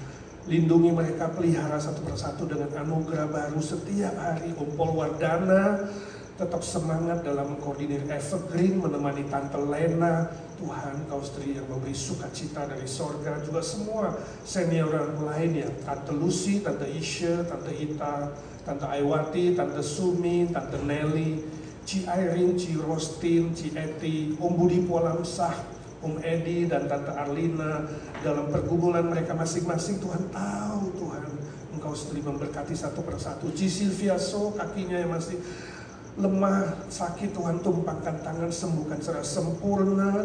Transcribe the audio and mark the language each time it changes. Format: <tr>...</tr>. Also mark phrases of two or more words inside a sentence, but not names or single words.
<id>Lindungi mereka, pelihara satu persatu dengan anugerah baru setiap hari. Umpol Wardana tetap semangat dalam mengkoordinir Evergreen, menemani Tante Lena. Tuhan, Kau sendiri yang memberi sukacita dari sorga. Juga semua senior lain ya, Tante Lucy, Tante Isha, Tante Ita, Tante Aiwati, Tante Sumi, Tante Nelly, Ci Irene, Ci Rostin, Ci Eti, Om Budi Pualamsah, Om Edi dan Tante Arlina, dalam pergumulan mereka masing-masing, Tuhan tahu, Tuhan, Engkau sendiri memberkati satu persatu. Ci Silvia So, kakinya yang masih lemah, sakit, Tuhan tumpangkan tangan, sembuhkan secara sempurna.</id>